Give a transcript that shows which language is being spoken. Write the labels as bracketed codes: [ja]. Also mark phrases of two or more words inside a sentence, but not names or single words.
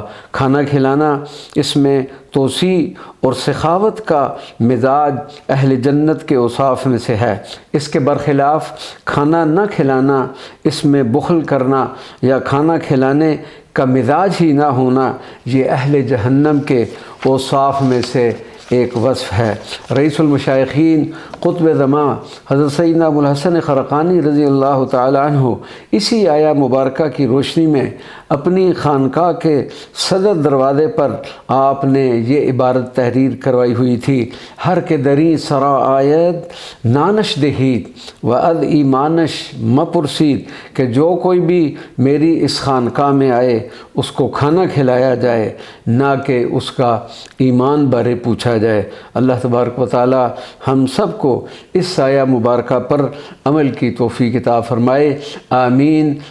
[ur] کھانا کھلانا، اس میں توسیع اور سخاوت کا مزاج اہل جنت کے اوصاف میں سے ہے۔ اس کے برخلاف کھانا نہ کھلانا، اس میں بخل کرنا یا کھانا کھلانے کا مزاج ہی نہ ہونا، یہ اہل جہنم کے اوصاف میں سے ایک وصف ہے۔ رئیس المشائخین قطب زمان حضرت سیدنا ابوالحسن خرقانی [ar] رضی اللہ تعالی عنہ [ur] اسی آیہ مبارکہ کی روشنی میں اپنی خانقاہ کے صدر دروازے پر آپ نے یہ عبارت تحریر کروائی ہوئی تھی: [fa] ہر کے دری سرا آید نانش دہید و اد ایمانش مپرسید، [ur] کہ جو کوئی بھی میری اس خانقاہ میں آئے اس کو کھانا کھلایا جائے، نہ کہ اس کا ایمان بارے پوچھا جائے۔ اللہ تبارک و تعالی ہم سب کو اس آیہ مبارکہ پر عمل کی توفیق عطا فرمائے، آمین۔